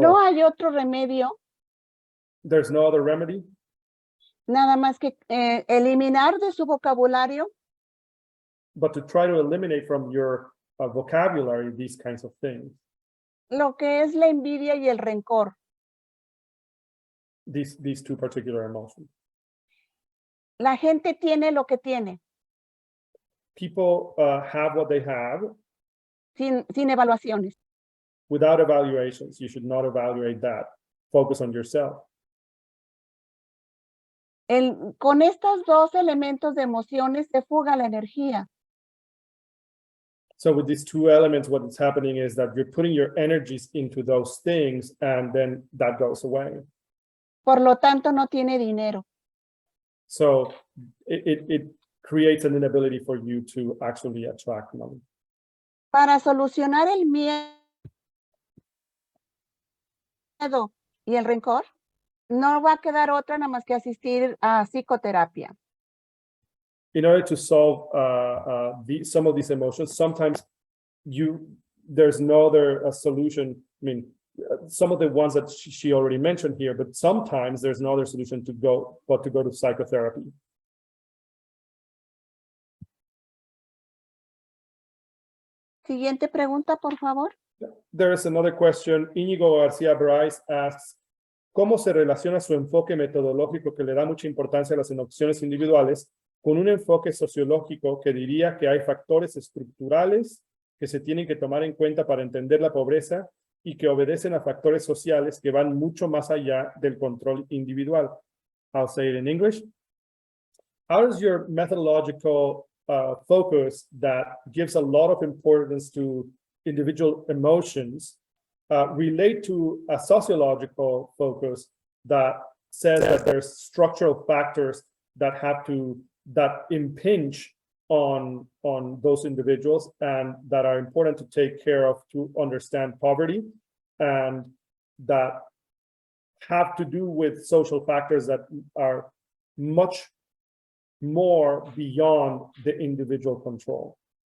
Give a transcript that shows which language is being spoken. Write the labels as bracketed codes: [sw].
[es] No hay otro remedio. [en] There's no other remedy. [es] Nada más que eliminar de su vocabulario. [en] But to try to eliminate from your vocabulary these kinds of things. [es] Lo que es la envidia y el rencor. [en] These two particular emotions. [es] La gente tiene lo que tiene. [en] People have what they have. [es] Sin evaluaciones. [en] Without evaluations. You should not evaluate that. Focus on yourself. [es] Con estos dos elementos de emociones se fuga la energía. [en] So with these two elements, what is happening is that you're putting your energies into those things and then that goes away. [es] Por lo tanto, no tiene dinero. [en] So it creates an inability for you to actually attract money. [es] Para solucionar el miedo y el rencor, no va a quedar otra nada más que asistir a psicoterapia. [en] In order to solve some of these emotions, sometimes there's no other solution. I mean, some of the ones that she already mentioned here, but sometimes there's no other solution but to go to psychotherapy. [es] Siguiente pregunta, por favor. [en] There is another question. [es] Íñigo García Bryce [en] asks, [es] ¿cómo se relaciona su enfoque metodológico que le da mucha importancia a las emociones individuales con un enfoque sociológico que diría que hay factores estructurales que se tienen que tomar en cuenta para entender la pobreza y que obedecen a factores sociales que van mucho más allá del control individual? [en] I'll say it in English. How does your methodological focus that gives a lot of importance to individual emotions relate to a sociological focus that says that there's structural factors that impinge on those individuals and that are important to take care of to understand poverty, and that have to do with social factors that are much more beyond the individual control.